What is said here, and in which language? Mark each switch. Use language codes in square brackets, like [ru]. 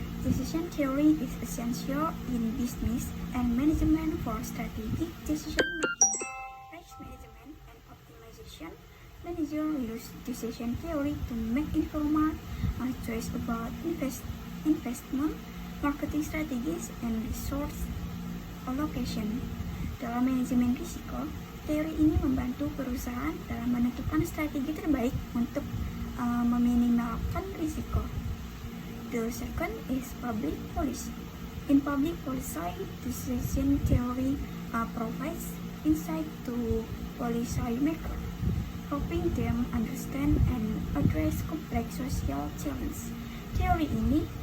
[en] Decision theory is essential in business and management for strategic decision making, risk management, and optimization. Managers use decision theory to make informed choice about investment, marketing strategies, and resource allocation. [id] Dalam manajemen risiko, teori ini membantu perusahaan dalam menentukan strategi terbaik untuk meminimalkan risiko. [en] The second is public policy. In public policy, decision theory provides insight to policymakers, helping them understand and address complex social challenges. [id] Teori ini